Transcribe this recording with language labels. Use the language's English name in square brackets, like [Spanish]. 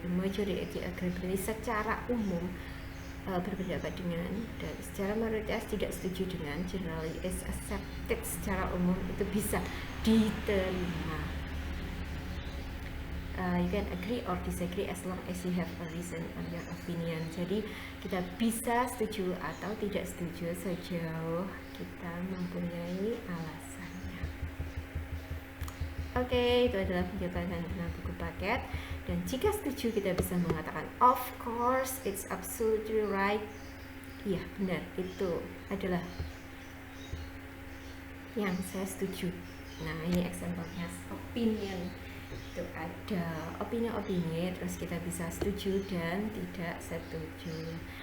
[English] The majority agree, [Indonesian] secara umum berpendapat dengan, dan secara mayoritas tidak setuju dengan. [English] Generally is accepted, [Indonesian] secara umum itu bisa diterima. [English] You can agree or disagree as long as you have a reason on your opinion. [Indonesian] Jadi kita bisa setuju atau tidak setuju sejauh kita mempunyai alasannya. Oke, itu adalah penjelasan tentang buku paket. Dan jika setuju, kita bisa mengatakan [English] of course, it's absolutely right. [Indonesian] Iya, benar, itu adalah yang saya setuju. Nah, ini example-nya opinion. Itu ada opini-opini, terus kita bisa setuju dan tidak setuju.